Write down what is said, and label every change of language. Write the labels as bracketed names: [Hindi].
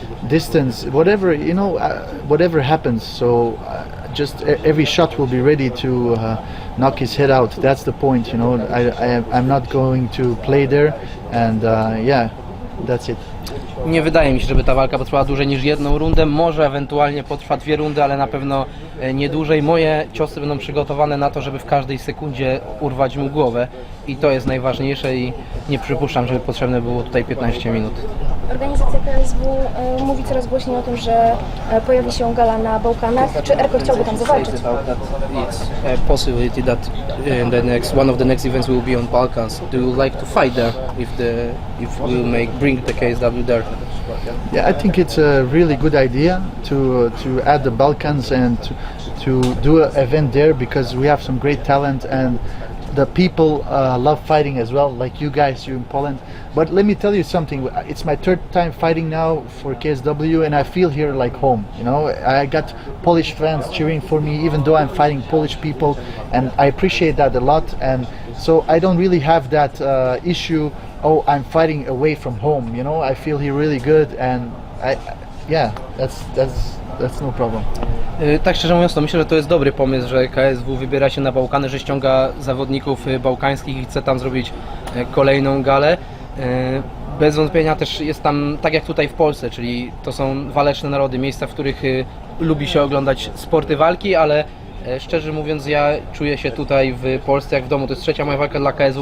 [English] Distance, whatever, you know, whatever happens, so just every shot will be ready to knock his head out. That's the point, you know. I'm not going to play there, and yeah, that's it. [Polish] Nie wydaje mi się, żeby ta walka potrwała dłużej niż jedną rundę, może ewentualnie potrwa 2 rundy, ale na pewno nie dłużej. Moje ciosy będą przygotowane na to, żeby w każdej sekundzie urwać mu głowę i to jest najważniejsze i nie przypuszczam, żeby potrzebne było tutaj 15 minut. Organizacja KSW mówi coraz głośniej o tym, że pojawi się gala na Bałkanach. Czy Erko chciałby tam zawalczyć? [English] It's a possibility that one of the next events will be on Balkans. Do you like to fight there if we'll bring the KSW there? Yeah, I think it's a really good idea to add the Balkans and to do an event there because we have some great talent and the people love fighting as well, like you guys, you in Poland. But let me tell you something, it's my 3rd time fighting now for KSW and I feel here like home, you know. I got Polish fans cheering for me even though I'm fighting Polish people, and I appreciate that a lot, and so I don't really have that issue, oh, I'm fighting away from home, you know. I feel here really good, and yeah, that's no problem. [Polish] Tak szczerze mówiąc, to myślę, że to jest dobry pomysł, że KSW wybiera się na Bałkany, że ściąga zawodników bałkańskich i chce tam zrobić kolejną galę. Bez wątpienia też jest tam, tak jak tutaj w Polsce, czyli to są waleczne narody, miejsca, w których lubi się oglądać sporty walki, ale szczerze mówiąc, ja czuję się tutaj w Polsce jak w domu. To jest 3. moja walka dla KSW.